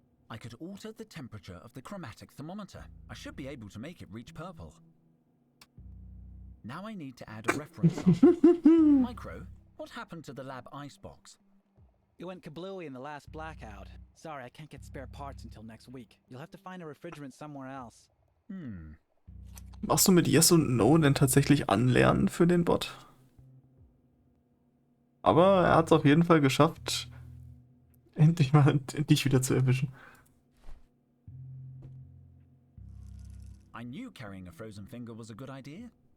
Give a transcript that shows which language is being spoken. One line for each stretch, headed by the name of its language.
English: I could alter the temperature of the chromatic thermometer. I should be able to make it reach purple. Now I need to add a reference sample. Micro, what happened to the lab icebox? It went kablooey in the last blackout. Sorry, I can't get spare parts until next week. You'll have to find a refrigerant somewhere else.
German: Machst du mit Yes und No denn tatsächlich anlernen für den Bot? Aber er hat es auf jeden Fall geschafft, endlich mal dich wieder zu erwischen.
English: I knew carrying a frozen finger was a good idea.